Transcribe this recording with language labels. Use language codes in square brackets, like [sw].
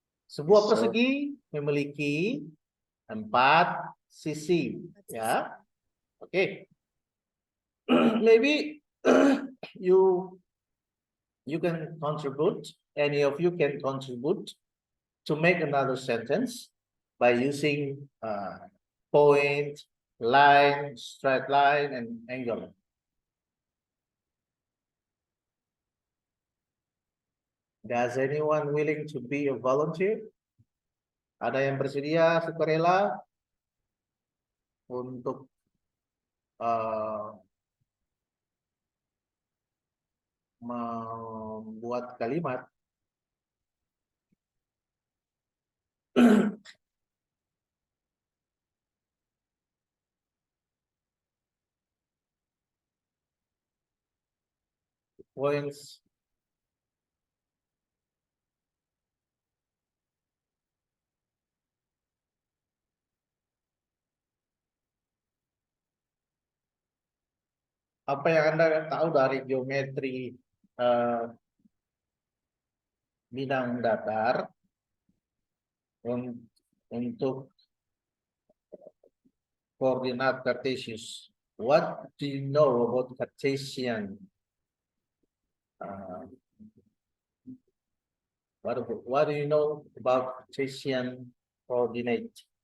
[id] Sebuah persegi memiliki 4 sisi, ya. Oke. [en] Maybe you can contribute, any of you can contribute to make another sentence by using point, line, straight line, and angle. Does anyone willing to be a volunteer? [id] Ada yang bersedia sukarela untuk membuat kalimat? [en] points. [id] Apa yang Anda tahu dari geometri bidang datar untuk koordinat Cartesius? [en] What do you know about Cartesian? What do you know about Cartesian coordinate?